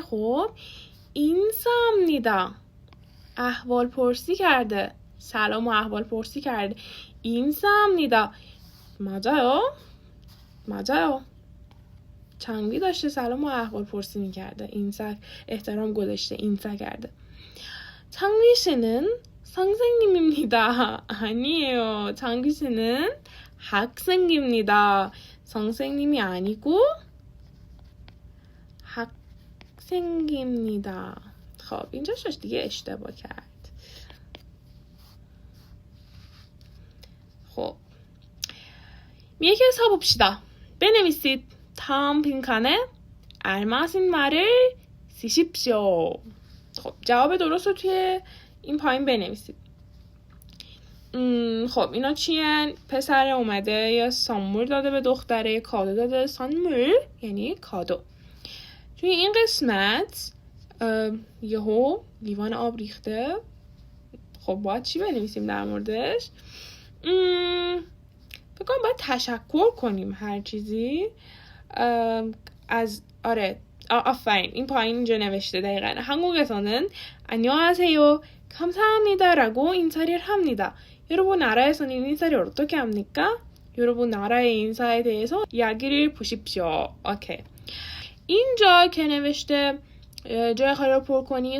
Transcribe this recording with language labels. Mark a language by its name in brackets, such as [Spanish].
[Persian] خب [Korean] 인사합니다. [Persian] احوال پرسی کرده. سلام و احوال پرسی کرده. [Korean] 인사합니다. 맞아요. [Persian] چنگی داشته سلام و احوال پرسی میکرده. 인사 احترام گذاشته. 인사 کرده. [Korean] 창비 씨는 선생님입니다. 아니에요. 창비 씨는 학생입니다. 선생님이 아니고 학생입니다. [Persian] خب اینجا شش دیگه اشتباه کرد. خب میگه حساب 봅시다. بنویسید. [Korean] 다음 빈칸에 알맞은 말을 쓰십시오. [Persian] خب جواب درست رو توی این پایین بنویسید. خب اینا چیه؟ پسر اومده یا سانمور داده به دختره یا کادو داده. سانمور یعنی کادو. توی این قسمت یهو لیوان آب ریخته. خب باید چی بنویسیم در موردش؟ فکر کنم باید تشکر کنیم هر چیزی از آفرین این پایین اینجا نوشته دقیقاً. [Korean] 한국에서는 안녕하세요 감사합니다라고 인사를 합니다. 여러분 나라에서는 인사를 어떻게 합니까? 여러분 나라의 인사에 대해서 이야기를 보십시오. 오케이. [Persian] اینجا که نوشته جای خالی رو پر کنی.